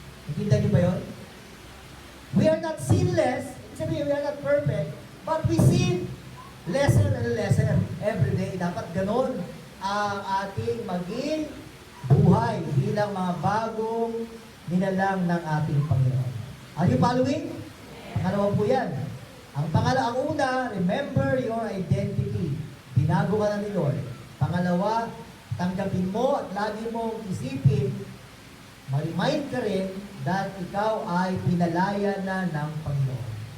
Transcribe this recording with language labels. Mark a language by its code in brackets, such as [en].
[tl] Nakinda niyo ba yun? [en] We are not sinless, sabi we are not perfect, But we sin lesser and lesser every day. [tl] Dapat ganon ang ating maging buhay bilang mga bagong nilalang ng ating Panginoon. [en] Are you following? [tl] Pangalawa po yan. Ang una, [en] remember your identity. [tl] Binago ka na ni Lord. Pangalawa, tanggapin mo at lagi mong isipin, ma-remind ka rin that ikaw ay pinalaya na ng Panginoon.